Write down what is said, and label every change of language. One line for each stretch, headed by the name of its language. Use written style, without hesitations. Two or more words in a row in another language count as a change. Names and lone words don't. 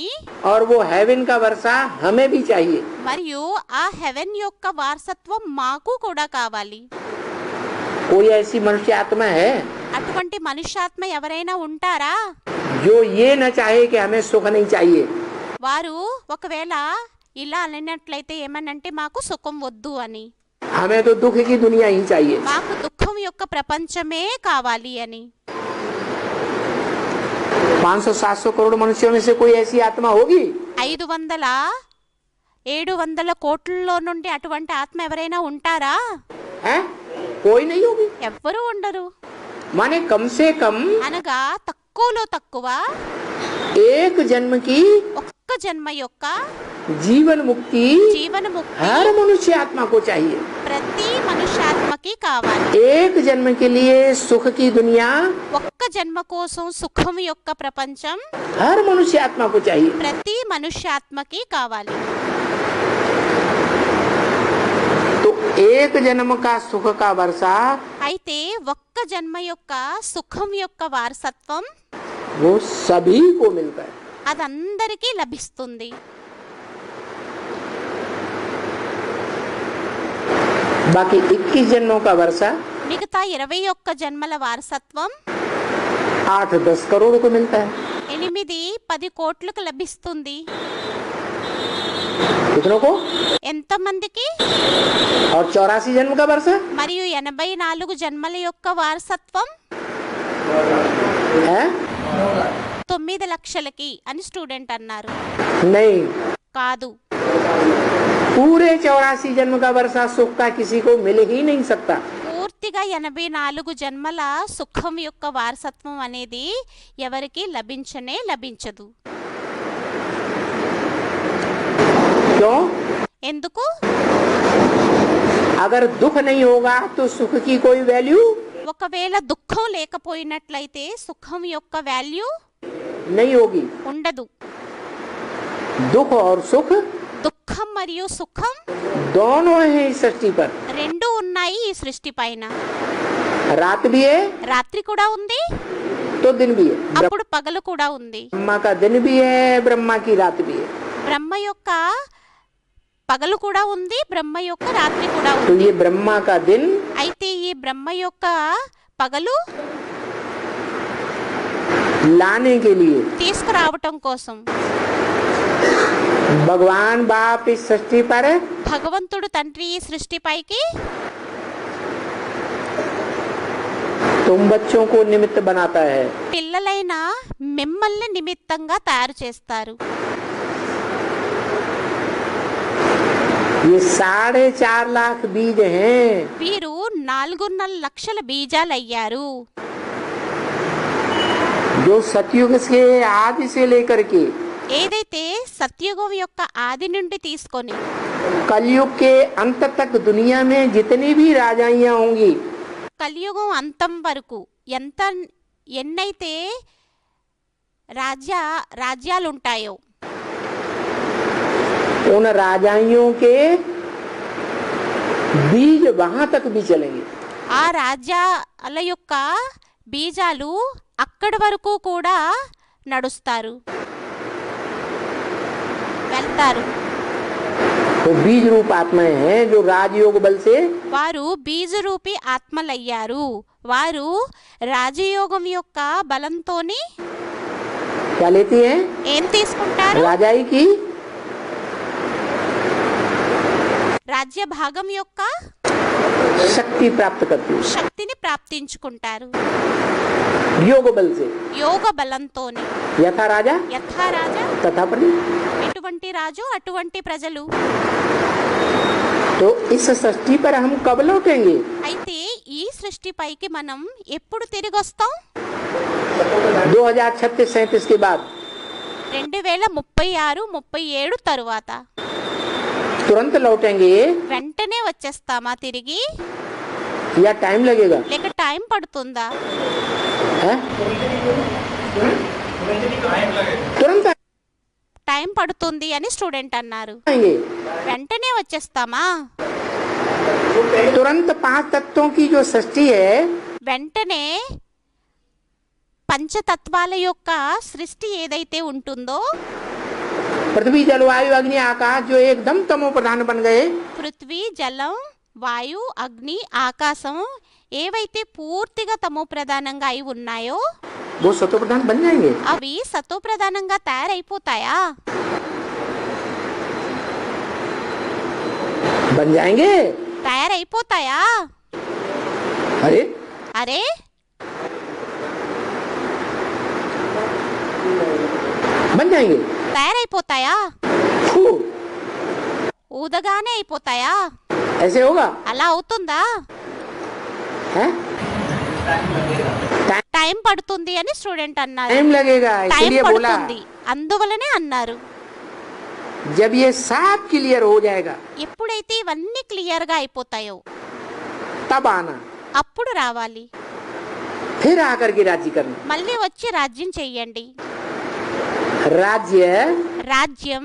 Hindi: और वो हेवन का वर्षा हमें भी चाहिए।
Telugu: మరియు ఆ హెవెన్ యొక్క వారసత్వం మాకు కూడా కావాలి.
Hindi: कोई ऐसी मनुष्य आत्मा है
Telugu: అటువంటి మనుష్యాత్మ ఎవరైనా ఉంటారా?
Hindi: जो ये न चाहे कि हमें सुख नहीं चाहिए?
Telugu: వారు ఒకవేళ ఇలా అన్నట్లయితే ఏమనంటే మాకు సుఖం వద్దు అని,
Hindi: हमें तो दुख की दुनिया ही चाहिए।
Telugu: మాకు దుఃఖం యొక్క ప్రపంచమే కావాలి అని.
Hindi: 500-700 करोड़ मनुष्यों में से कोई ऐसी आत्मा होगी?
Telugu: 500-700 కోట్లలో నుండి అటువంటి ఆత్మ ఎవరైనా ఉంటారా?
Hindi: है? कोई नहीं होगी।
Telugu: ఎవ్వరూ ఉండరు.
Hindi: माने कम से कम
Telugu: అనగా తక్కువలో తక్కువ
Hindi: एक जन्म की
Telugu: ఒక్క జన్మ యొక్క
Hindi: जीवन मुक्ति
Telugu: జీవన ముక్తి
Hindi: हर मनुष्य आत्मा को चाहिए।
Telugu: ప్రతి మనుష్యాత్మకి కావాలి.
Hindi: एक जन्म के लिए सुख की दुनिया
Telugu: ఒక్క జన్మ కోసం సుఖం యొక్క ప్రపంచం
Hindi: हर मनुष्य आत्मा को चाहिए।
Telugu: ప్రతి మనుష్యాత్మకి కావాలి.
Hindi: तो एक जन्म का सुख का वर्षा
Telugu: అయితే ఒక్క జన్మ యొక్క సుఖం యొక్క వారసత్వం
Hindi: वो सभी को मिलता है।
Telugu: అదందరికీ లభిస్తుంది.
Hindi: बाकी 21 जन्मों का वर्षा
Telugu: మిగతా 21 జన్మల వారసత్వం
Hindi: 8-10 करोड़ को मिलता है।
Telugu: 8-10 కోట్లకు లభిస్తుంది.
Hindi: कितनों को?
Telugu: ఎంతమందికి?
Hindi: और 84 जन्म का वर्षा
Telugu: మరియు 84 జన్మల యొక్క వారసత్వం
Hindi: है?
Telugu: 9 లక్షలకి అని స్టూడెంట్ అన్నారు.
Hindi: नहीं,
Telugu: కాదు,
Hindi: पूरे 84 जन्म का वर्षा सुख का किसी को मिल ही नहीं सकता।
Telugu: పూర్తిగా 84 జన్మల సుఖం యొక్క వారసత్వం అనేది ఎవరికి లభించనే లభించదు.
Hindi: क्यों?
Telugu: ఎందుకు?
Hindi: अगर दुख नहीं होगा तो सुख की कोई वैल्यू
Telugu: ఒకవేళ దుఃఖం లేకపోయినట్లయితే సుఖం యొక్క వాల్యూ
Hindi: नहीं होगी।
Telugu: ఉండదు.
Hindi: दुख और सुख
Telugu: దుఃఖం మరియు సుఖం
Hindi: दोनों हैं इस सृष्टि पर।
Telugu: రెండు ఉన్నాయి ఈ సృష్టి పైన.
Hindi: रात भी है
Telugu: రాత్రి కూడా ఉంది,
Hindi: तो दिन भी है।
Telugu: అప్పుడు పగలు కూడా ఉంది.
Hindi: ब्रह्मा का दिन भी है, ब्रह्मा की रात भी है।
Telugu: బ్రహ్మ యొక్క పగలు కూడా ఉంది, బ్రహ్మ యొక్క రాత్రి కూడా
Hindi: तो
Telugu: ఉంది.
Hindi: ये ब्रह्मा का दिन
Telugu: అయితే ఈ బ్రహ్మ యొక్క పగలు
Hindi: लाने के लिए
Telugu: తీసుకురావటం కోసం
Hindi: भगवान बाप इस सृष्टि पर
Telugu: భగవంతుడు తండ్రి ఈ సృష్టిపైకి
Hindi: तुम बच्चों को निमित्त बनाता है।
Telugu: పిల్లలైన మిమ్మల్ని నిమిత్తంగా తయారు చేస్తారు.
Hindi: ये 4.5 लाख बीज हैं
Telugu: వీరు 4.5 లక్షల బీజాలయ్యారు.
Hindi: जो सतयुग से आदि से लेकर के
Telugu: ఏదైతే సత్యుగం యొక్క ఆది నుండి తీసుకొని
Hindi: कलयुग के अंत तक दुनिया में जितनी भी राजाइयां होंगी
Telugu: కలియుగం అంతం వరకు ఎన్నైతే రాజ్యాలుంటాయో
Hindi: उन राजाइयों के बीज वहां तक भी चलेंगे।
Telugu: ఆ రాజ్యాల యొక్క బీజాలు అక్కడి వరకు కూడా నడుస్తారు, వెళ్తారు.
Hindi: वो बीज रूप आत्माएं हैं जो राजयोग बल से
Telugu: వారు బీజరూపి ఆత్మలయ్యారు. వారు రాజయోగం యొక్క బలంతోని
Hindi: क्या लेती हैं?
Telugu: ఏం తీసుకుంటారు?
Hindi: राजाई की
Telugu: రాజ్య భాగం యొక్క
Hindi: शक्ति प्राप्त करती है
Telugu: శక్తిని ప్రాప్తించుకుంటారు
Hindi: योग बल से।
Telugu: యోగ బలంతోని.
Hindi: यथा राजा
Telugu: యథా రాజా
Hindi: तथा प्रजा।
Telugu: ఎటువంటి రాజు అటువంటి ప్రజలు.
Hindi: तो इस सृष्टि पर हम कब लौटेंगे?
Telugu: అయితే ఈ సృష్టిపైకి మనం ఎప్పుడు తిరిగి వస్తాం?
Hindi: 2036-37 के बाद
Telugu: 2036-37 తరువాత
Hindi: तुरंत लौटेंगे
Telugu: వెంటనే వచ్చేస్తామా తిరిగి,
Hindi: या टाइम लगेगा?
Telugu: లేక టైం పడుతుందా?
Hindi: है? तुरंत
Telugu: టైం పడుతుంది అని స్టూడెంట్ అన్నారు.
Hindi: आएंगे।
Telugu: వెంటనే వచ్చేస్తామా?
Hindi: तुरंत 5 तत्वों की जो सृष्टि है
Telugu: వెంటనే పంచతత్వాల యొక్క సృష్టి ఏదైతే ఉంటుందో,
Hindi: पृथ्वी जलवायु अग्नि आकाश जो एकदम तमो प्रधान बन गए
Telugu: పృథ్వీ జలం వాయు అగ్ని ఆకాశం ఏవైతే పూర్తిగా తమో ప్రధానంగా అయి ఉన్నాయో
Hindi: वो सतो प्रधान बन जाएंगे।
Telugu: అవి సతో ప్రధానంగా తయారైపోతాయా?
Hindi: बन जाएंगे।
Telugu: తయారైపోతాయా?
Hindi: अरे
Telugu: అరే
Hindi: बन जाएंगे।
Telugu: తయారైపోతాయా?
Hindi: फू,
Telugu: ఊదగానే అయిపోతాయా?
Hindi: ऐसे होगा?
Telugu: అలా అవుతుందా?
Hindi: है?
Telugu: టైం పడుతుంది అని స్టూడెంట్ అన్నారు.
Hindi: टाइम लगेगा
Telugu: టైం
Hindi: इसलिए बोला
Telugu: పడుతుంది అందువలనే అన్నారు.
Hindi: जब ये साफ क्लियर हो जाएगा
Telugu: ఎప్పుడైతే ఇవన్నీ క్లియర్ గా అయిపోతాయో
Hindi: तब आना,
Telugu: అప్పుడు రావాలి.
Hindi: फिर आकर के राज्य करना।
Telugu: మళ్ళీ వచ్చి రాజ్యం చెయ్యండి.
Hindi: राज्य
Telugu: రాజ్యం